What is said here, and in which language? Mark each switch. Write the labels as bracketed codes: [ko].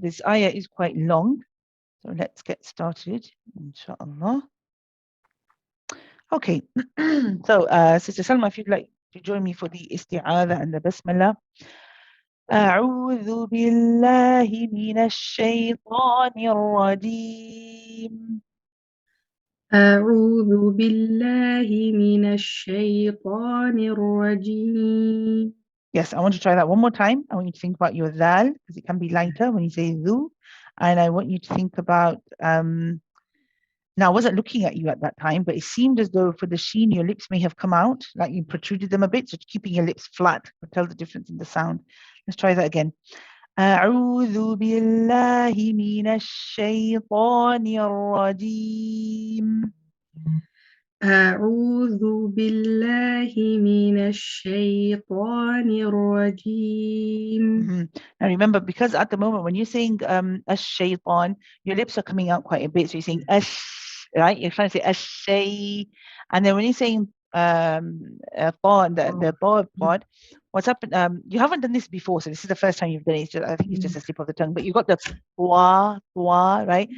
[en] This ayah is quite long, so let's get started, inshallah. Okay, so Sister Salma, if you'd like to join me for the isti'adha and the basmala. [ar] أعوذ بالله من الشيطان الرجيم. أعوذ بالله من الشيطان الرجيم. [en] Yes, I want you to try that one more time. I want you to think about your dal, because it can be lighter when you say dhu. And I want you to think about, now I wasn't looking at you at that time, but it seemed as though for the sheen, your lips may have come out, like you protruded them a bit. So keeping your lips flat will tell the difference in the sound. Let's try that again. [ar] أعوذ بالله من الشيطان الرجيم. أعوذ بالله من الشيطان الرجيم. [en] Now remember, because at the moment when you're saying ash-shaytan, your lips are coming out quite a bit. So you're saying ash, right? You're trying to say ash-shay. And then when you're saying pa, the ba part, what's happened? You haven't done this before, so this is the first time you've done it. It's just, I think it's just a slip of the tongue, but you got the wa, right?